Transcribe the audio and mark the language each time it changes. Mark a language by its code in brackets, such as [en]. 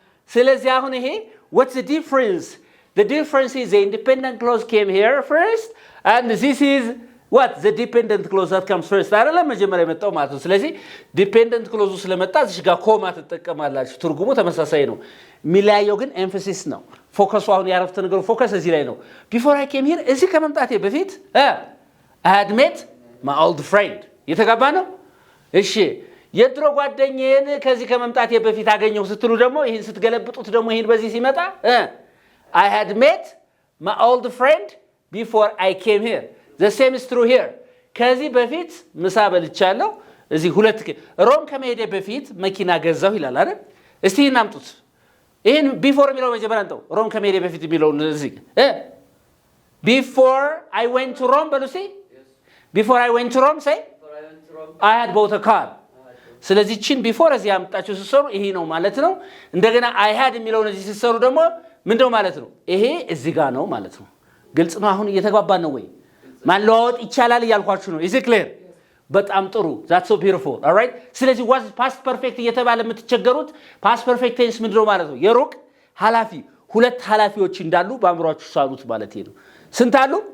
[am] ስለዚህ አሁን ይሄ [en] what's the difference? The difference is the independent clause came here first and this is what? The dependent clause that comes first. [am] አይደለም መጀመሪያ የመጣው ማለት ነው። ስለዚህ dependent clause ስለመጣ እዚህ ጋር ኮማ ትጠቀማላችሁ። ትርጉሙ ተመሳሳይ ነው። የሚለያየው ግን ኤምፋሲስ ነው። ፎከሱ አሁን ያረፍተ ነገሩ ፎከስ እዚህ ላይ ነው። [en] before I came here [am] እዚህ ከመምጣቴ በፊት [en] I had met my old friend። [am] የተጋባ ነው። እሺ የድሮ ጓደኛዬን ከዚህ ከመምጣቴ በፊት አገኘው ስትሉ ደግሞ ይሄን ስትገለብጡት ደግሞ ይሄን በዚህ ሲመጣ [en] I had met my old friend before I came here. The same is true here. [am] ከዚህ በፊት ምሳ በልቻለሁ እዚህ ሁለት ሮም ከመሄዴ በፊት መኪና ገዛሁ ይላል አይደል? እስቲ እናምጡት። ይሄን ቢፎር የሚለው መጀመሪያ አንተው ሮም ከመሄዴ በፊት የሚለው እዚህ [en] before I went to Rome [am] በሉሲ [en] before I went to Rome say I had bought a car [am] ስለዚህ ቺን ቢፎር እዚህ አምጣችሁ ሲሰሩ ይሄ ነው ማለት ነው። እንደገና I had የሚለውን እዚህ ሲሰሩ ደግሞ ምንድነው ማለት ነው? ይሄ እዚህ ጋር ነው ማለት ነው። ግልጽ ነው። አሁን እየተግባባን ነው ወይ? ማለዋወጥ ይቻላል እያልኳችሁ ነው። [en] is it clear? [am] በጣም ጥሩ [en] that's so beautiful all right [am] ስለዚህ was past perfect እየተባለ የምትቸገሩት past perfect tense ምንድነው ማለት ነው? የሩቅ ሐላፊ ሁለት ሐላፊዎች እንዳሉ በአእምሮአችሁ ሳሉት ማለት ነው። ስንት አሉ?